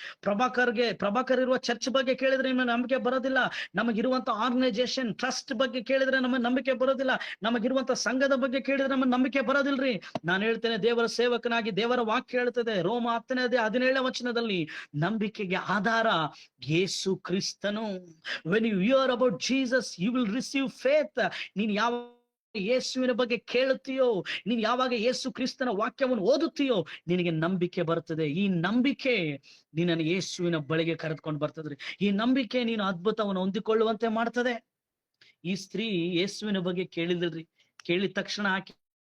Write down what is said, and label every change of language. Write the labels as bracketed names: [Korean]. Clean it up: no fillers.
[Kannada] ಪ್ರಭಾಕರ್ ಇರುವ ಚರ್ಚ್ ಬಗ್ಗೆ ಕೇಳಿದ್ರೆ ನಿಮಗೆ ನಂಬಿಕೆ ಬರೋದಿಲ್ಲ. ನಮಗಿರುವಂತ ಆರ್ಗನೈಸೇಷನ್ ಟ್ರಸ್ಟ್ ಬಗ್ಗೆ ಕೇಳಿದ್ರೆ ನಮಗೆ ನಂಬಿಕೆ ಬರೋದಿಲ್ಲ. ನಮಗಿರುವಂತ ಸಂಘದ ಬಗ್ಗೆ ಕೇಳಿದ್ರೆ ನಮಗೆ ನಂಬಿಕೆ ಬರೋದಿಲ್ರಿ. ನಾನು ಹೇಳ್ತೇನೆ, ದೇವರ ಸೇವಕನಾಗಿ ದೇವರ ವಾಕ್ಯ ಹೇಳ್ತದೆ, ರೋಮ 10ನೇ ಅಧ್ಯಾಯ 17ನೇ ವಚನದಲ್ಲಿ, ನಂಬಿಕೆಗೆ ಆಧಾರ ಯೇಸು ಕ್ರಿಸ್ತನು. [English] when you hear about Jesus you will receive faith. [Kannada] ನೀನ್ ಯಾವ ಯೇಸುವಿನ ಬಗ್ಗೆ ಕೇಳುತ್ತೀಯೋ, ನೀನ್ ಯಾವಾಗ ಯೇಸು ಕ್ರಿಸ್ತನ ವಾಕ್ಯವನ್ನು ಓದುತ್ತೀಯೋ ನಿನಗೆ ನಂಬಿಕೆ ಬರ್ತದೆ. ಈ ನಂಬಿಕೆ ನಿನ್ನನ್ನು ಯೇಸುವಿನ ಬಳಿಗೆ ಕರೆದುಕೊಂಡು ಬರ್ತದ್ರಿ. ಈ ನಂಬಿಕೆ ನೀನು ಅದ್ಭುತವನ್ನು ಹೊಂದಿಕೊಳ್ಳುವಂತೆ ಮಾಡ್ತದೆ. ಈ ಸ್ತ್ರೀ ಯೇಸುವಿನ ಬಗ್ಗೆ ಕೇಳಿದ್ರಿ, ಕೇಳಿದ ತಕ್ಷಣ ಆಕೆ